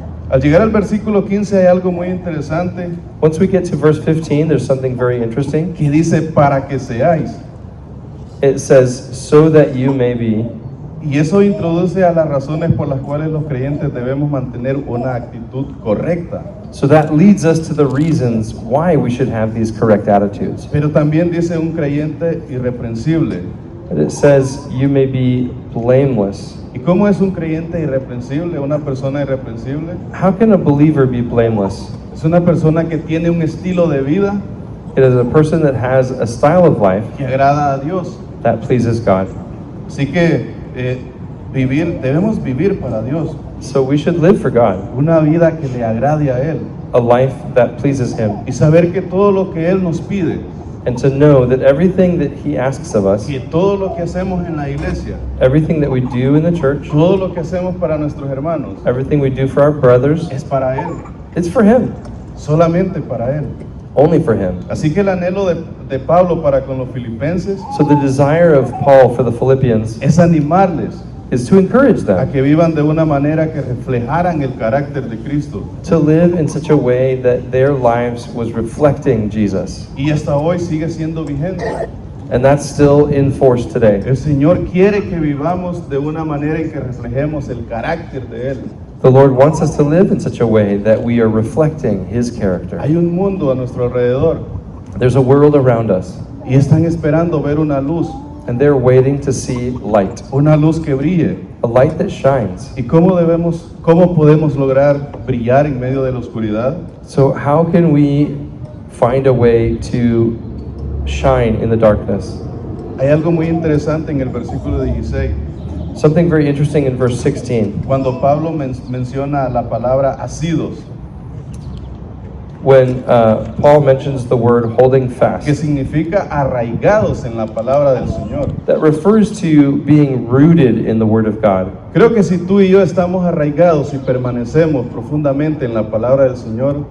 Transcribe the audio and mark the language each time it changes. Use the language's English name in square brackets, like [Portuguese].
[Spanish] Al llegar al versículo 15 hay algo muy interesante [English] Once we get to verse 15, there's something very interesting. [Spanish] que dice para que seáis. [English] It says, so that you may be. [Spanish] Y eso introduce a las razones por las cuales los creyentes debemos mantener una actitud correcta. [English] So that leads us to the reasons why we should have these correct attitudes. [Spanish] Pero también dice un creyente irreprensible. [English] And it says, you may be blameless. [Spanish] ¿Y cómo es un creyente irreprensible, una persona irreprensible? [English] How can a believer be blameless? [Spanish] Es una persona que tiene un estilo de vida [English] It is a person that has a style of life [Spanish] que agrada a Dios. [English] that pleases God. [Spanish] Así que debemos vivir para Dios, [English] So we should live for God, [Spanish] una vida que le agrade a Él [English] a life that pleases Him, [Spanish] y saber que todo lo que Él nos pide, [English] and to know that everything that He asks of us, [Spanish] que todo lo que hacemos en la iglesia, [English] everything that we do in the church, [Spanish] todo lo que hacemos para nuestros hermanos, [English] everything we do for our brothers, [Spanish] es para Él, [English] it's for Him, [Spanish] solamente para Él. [English] only for Him. [Spanish] Así que el anhelo de Pablo para con los filipenses [English] So the desire of Paul for the Philippians [Spanish] es animarles [English] is to encourage [Spanish] a [English] them [Spanish] que vivan de una manera que reflejaran el carácter de Cristo. [English] to live in such a way that their lives was reflecting Jesus. [Spanish] Y hasta hoy sigue siendo vigente. [English] And that's still in force today. [Spanish] El Señor quiere que vivamos de una manera en que reflejemos el carácter de Él. [English] The Lord wants us to live in such a way that we are reflecting His character. [Spanish] Hay un mundo a nuestro alrededor [English] There's a world around us, [Spanish] y están esperando ver una luz [English] and they're waiting to see light, [Spanish] una luz que brille. [English] a light that shines. [Spanish] ¿Y cómo podemos lograr brillar en medio de la oscuridad? [English] So how can we find a way to shine in the darkness? [Spanish] Hay algo muy interesante en el versículo 16, [English] Something very interesting in verse 16, [Spanish] cuando Pablo menciona la palabra asidos, [English] when Paul mentions the word holding [Spanish] que [English] fast. [Spanish] significa arraigados en la palabra del Señor. [English] That refers to being rooted in the Word of God. [Spanish] Creo que si tú y yo estamos arraigados y permanecemos profundamente en la palabra del Señor,